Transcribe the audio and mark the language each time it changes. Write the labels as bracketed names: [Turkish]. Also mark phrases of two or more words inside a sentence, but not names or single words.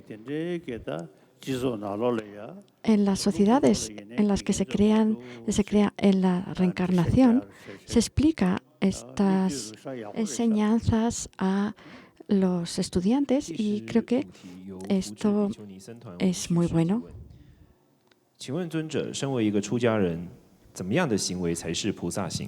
[Spanish] En las sociedades en las que se crea en la reencarnación, se explica estas enseñanzas a los estudiantes y creo que esto es muy bueno. [Chinese] 请问尊者，身为一个出家人，怎么样的行为才是菩萨行？